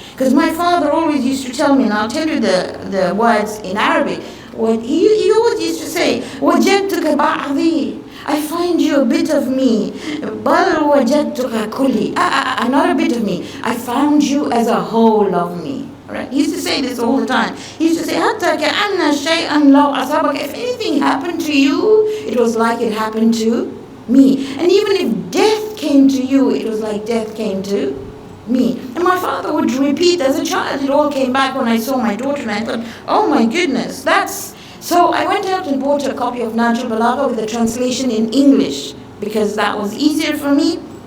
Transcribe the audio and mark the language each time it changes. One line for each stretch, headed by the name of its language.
English: Because my father always used to tell me, and I'll tell you the words in Arabic. He always used to say,
Arabic: وَجَدْتُكَ بَعْضِي.
English: I find you a bit of me.
Arabic: بَلْ وَجَدْتُكَ كُلِّي.
English: Not a bit of me. I found you as a whole of me. Right? He used to say this all the time. He used to say,
Arabic: حَتَّى كَأَنَّ شَيْئًا لَوْ أَصَابَكَ.
English: If anything happened to you, it was like it happened to me. And even if death came to you, it was like death came to me. And my father would repeat as a child. It all came back when I saw my daughter, and I thought, oh my goodness, that's... So I went out and bought a copy of Nahjul Balagha with the translation in English, because that was easier for me.